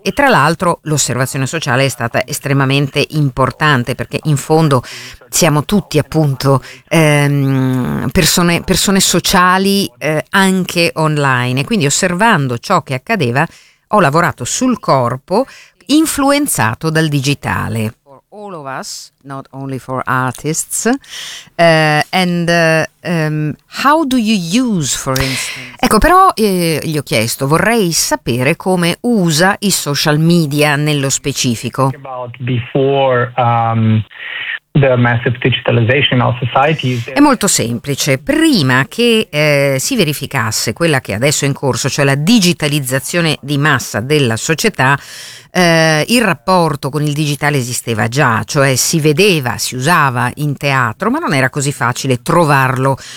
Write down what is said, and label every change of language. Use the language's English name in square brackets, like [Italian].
[Italian] E tra l'altro l'osservazione sociale è stata estremamente importante, perché in fondo siamo tutti appunto persone sociali anche online. E quindi osservando ciò che accadeva, ho lavorato sul corpo influenzato dal digitale. [English] All of us, not only for artists. And how do you use, for instance? [Italian] Ecco, però gli ho chiesto, vorrei sapere come usa i social media nello specifico. [English] About before the massive digitalization of society. [Italian] È molto semplice. Prima che si verificasse quella che adesso è in corso, cioè la digitalizzazione di massa della società, il rapporto con il digitale esisteva già, cioè si vedeva, si usava in teatro, ma non era così facile trovarlo